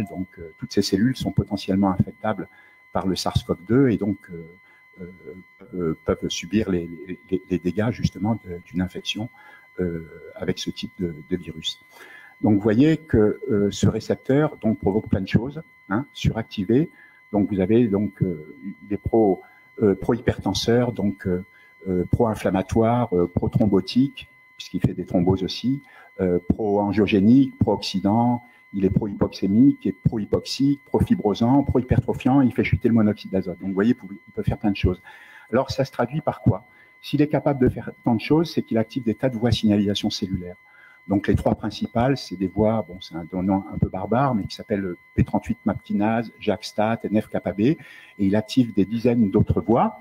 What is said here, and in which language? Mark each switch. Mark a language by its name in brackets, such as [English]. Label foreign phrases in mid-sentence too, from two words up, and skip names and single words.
[French] Donc, toutes ces cellules sont potentiellement infectables par le SARS-CoV-2 et donc peuvent subir les dégâts justement d'une infection avec ce type de virus. Donc, vous voyez que ce récepteur donc provoque plein de choses, hein, suractivé. Donc, vous avez donc des pro-hypertenseurs, donc pro-inflammatoires, pro-thrombotiques, puisqu'il fait des thromboses aussi, pro-angiogénique, pro-oxydant, il est pro-hypoxémique, et pro-hypoxique, pro-fibrosant, pro-hypertrophiant, il fait chuter le monoxyde d'azote. Donc, vous voyez, il peut faire plein de choses. Alors, ça se traduit par quoi? S'il est capable de faire tant de choses, c'est qu'il active des tas de voies de signalisation cellulaire. Donc, les trois principales, c'est des voies, bon, c'est un nom un peu barbare, mais qui s'appelle P38 MAPkinase, JAK-STAT, NF-kappa-B, et il active des dizaines d'autres voies.